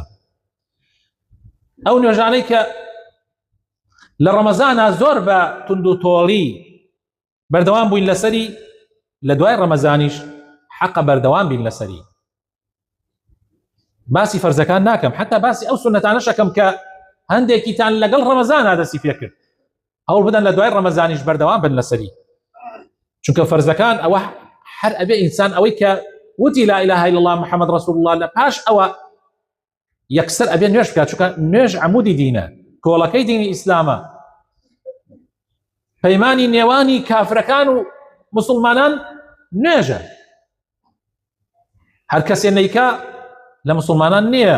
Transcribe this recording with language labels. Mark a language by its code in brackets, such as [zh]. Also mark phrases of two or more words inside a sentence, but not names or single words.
[ckb] ئەو نوێژانەی کە لە ڕەمەزانە زۆر بە تند و تۆڵی بەردەوام بووین لەسەری، لە دوای ڕەمەزانیش حەقە بەردەوام بین لەسەری. باسی فەرزەکان ناکەم، حتا باسی ئەو سونەتانە شەکەم کە هەندێکیتان لەگەڵ ڕەمەزانە دەستی پێ کرد، هەوڵ بدەن لە دوای ڕەمەزانیش بەردەوام بن لەسەری. چونکە فەرزەکان ئەوە هەر ئەبێ ئینسان ئەوەی کە وتی [ar] لا إله إلا الله محمد رسول الله [ckb] لە پاش ئەوە یەکسەر ئەبێ نوێژ بکات، چونکە نوێژ عەمودی دینە، کۆڵەکەی دینی ئیسلامە، پەیمانی نێوانی کافرەکان و مسلمانان نوێژە. هەر کەسێ نەیکا لە مسلمانان نییە.